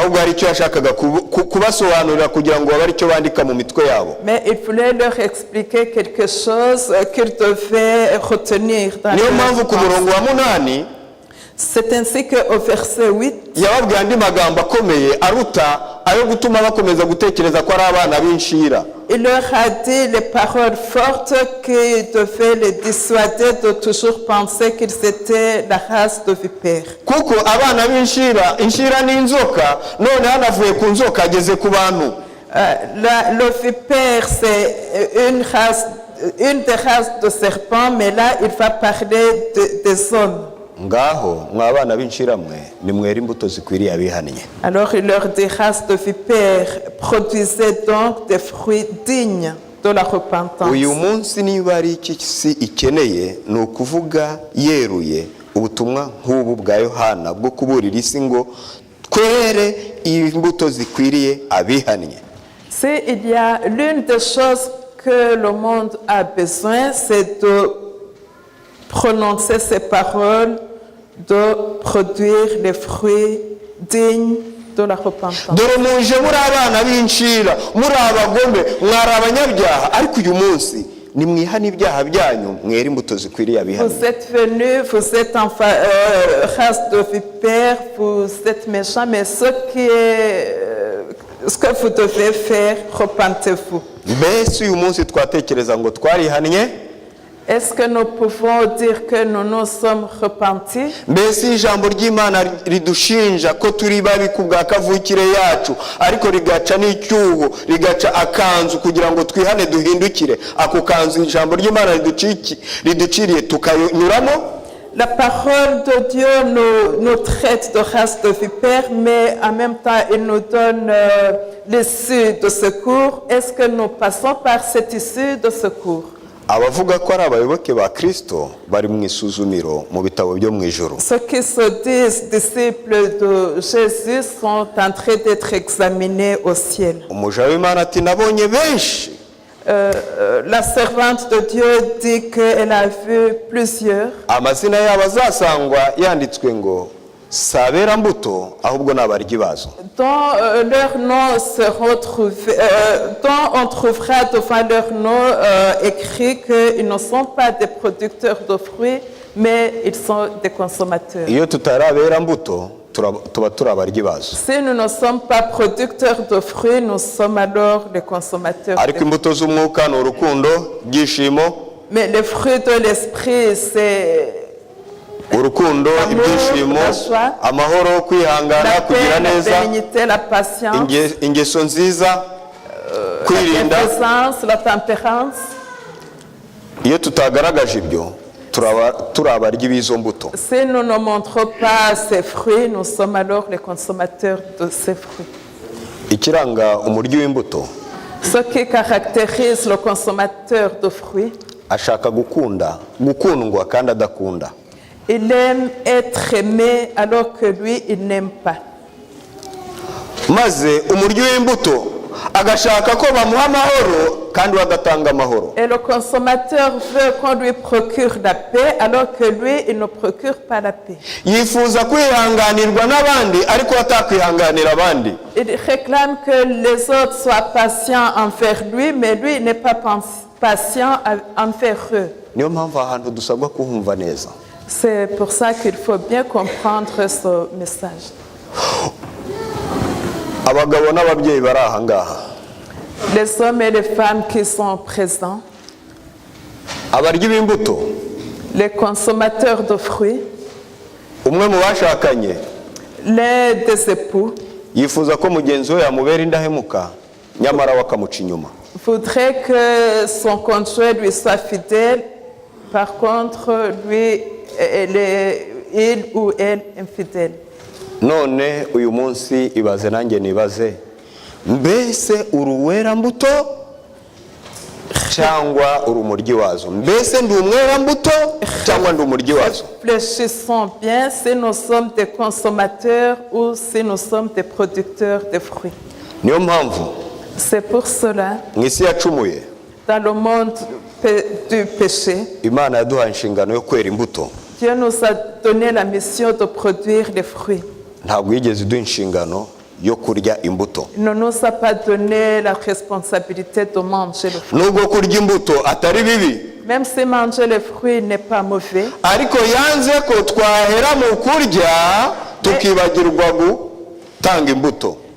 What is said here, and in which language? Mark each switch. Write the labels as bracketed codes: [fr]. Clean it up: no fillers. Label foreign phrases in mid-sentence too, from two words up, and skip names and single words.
[fr] Mais il voulait leur expliquer quelque chose qu'ils devaient retenir dans leur C'est ainsi qu'au verset 8, [rw] ayo gutuma bakomeza gutekereza ko ari abana b'inshira. [fr] Il leur a dit les paroles fortes qui devaient les dissuader de toujours penser qu'ils étaient la race de vipères. [rw] Kuko abana b'inshira, inshira ni inzoka, none hanavuye ku nzoka ageze ku bantu. [fr] Le vipère, c'est une des races de serpents, mais là, il va parler des hommes. [rw] Ngaho mwabana b'inshira mwe nimwera imbuto zikwiriye abihannye. [fr] Alors il leur dit, race de vipères, produisez donc des fruits dignes de la repentance. [rw] Uyu munsi niba ari iki si ikeneye ni ukuvuga yeruye ubutumwa nk'ubu bwa Yohana bwo kuburira isi ngo twere imbuto zikwiriye abihannye. [fr] Il y a l'une des choses que le monde a besoin, c'est de prononcer ces paroles, de produire les fruits dignes de la repentance. [rw] Dore muje muri abana b'inshira, muri abagome, mwari abanyabyaha, ariko uyu munsi nimwihana ibyaha byanyu mwera imbuto zikwiriye abihannye. [fr] Vous êtes venus, vous êtes en race de vipères, vous êtes méchants, mais ce que vous devez faire, repentez-vous. [rw] Mbese uyu munsi twatekereza ngo twarihannye? [fr] Est-ce que nous pouvons dire que nous nous sommes repentis? [rw] Mbese ijambo ry'Imana ridushinja ko turi babi kubwa kavukire yacu, ariko rigaca n'icyuho, rigaca akanzu kugira ngo twihane duhindukire. Ako kanzu ijambo ry'Imana riduciriye tukanyuramo. [fr] La parole de Dieu nous traite de race de vipères, mais en même temps, il nous donne l'issue de secours. Est-ce que nous passons par cette issue de secours? [rw] Abavuga ko ari abayoboke ba Kristo bari mu isuzumiro mu bitabo byo mu ijuru. [fr] Ceux qui se disent disciples de Jésus sont en train d'être examinés au ciel. [rw] Umuja w'Imana ati nabonye benshi. [fr] La servante de Dieu dit qu'elle a vu plusieurs. [rw] Amazina yabo azasangwa yanditswe ngo sabera mbuto ahubwo nabaryi bazo. [fr] Dont leur nom se retrouve, dont on trouvera devant leur nom écrit qu'ils ne sont pas des producteurs de fruits, mais ils sont des consommateurs. [rw] Iyo tutarabera mbuto tuba turabaryi bazo. [fr] Si nous ne sommes pas producteurs de fruits, nous sommes alors les consommateurs. [rw] Ariko imbuto z'umwuka ni urukundo, ibyishimo. [fr] Mais les fruits de l'esprit, c'est [rw] urukundo, ibyishimo, amahoro, kwihangana, kugira neza, [fr] la patience, [rw] ingeso nziza, kwirinda. [fr] La tempérance. [rw] Iyo tutagaragaje ibyo turabaryi b'izo mbuto. [fr] Si nous ne montrons pas ces fruits, nous sommes alors les consommateurs de ces fruits. [rw] Ikiranga umuryi w'imbuto, [fr] ce qui caractérise le consommateur de fruits, [rw] ashaka gukundwa kandi adakunda. [fr] Il aime être aimé alors que lui, il n'aime pas. [rw] Maze umuryi w'imbuto agashaka ko bamuha amahoro kandi bagatanga amahoro. [fr] Et le consommateur veut qu'on lui procure la paix alors que lui, il ne procure pas la paix. [rw] Yifuza kwihanganirwa n'abandi ariko atakwihanganira abandi. [fr] Il réclame que les autres soient patients envers lui, mais lui n'est pas patient envers eux. [rw] Niyo mpamvu ahantu dusabwa kuhumva neza. [fr] C'est pour ça qu'il faut bien comprendre ce message. [rw] Abagabo n'ababyeyi bari aha ngaha. [fr] Les hommes et les femmes qui sont présents. [rw] Abaryi b'imbuto. [fr] Les consommateurs de fruits. [rw] Umwe mu bashakanye. [fr] Les des époux. [rw] Yifuza ko mugenzi we yamubera indahemuka nyamara wakamuca inyuma. [fr] Voudrait que son conjoint lui soit fidèle. Par contre, lui, il ou elle infidèle. [rw] None uyu munsi ibaze nanjye nibaze, mbese uruwera mbuto cyangwa urumuryi wazo? Mbese ndi umwera mbuto cyangwa ndi umuryi wazo? [fr] Réfléchissons bien si nous sommes des consommateurs ou si nous sommes des producteurs de fruits. [rw] Niyo mpamvu [fr] c'est pour cela [rw] mwisi yacumuye, [fr] dans le monde du péché, [rw] Imana yaduha inshingano yo kwera imbuto. [fr] Dieu nous a donné la mission de produire des fruits. [rw] Ntabwo yigeze iduha inshingano yo kurya imbuto. [fr] Il ne nous a pas donné la responsabilité de manger le fruit. [rw] Nubwo kurya imbuto atari bibi, [fr] même si manger les fruits n'est pas mauvais, [rw] ariko yanze ko twahera mu kurya tukibagirwa gutanga imbuto.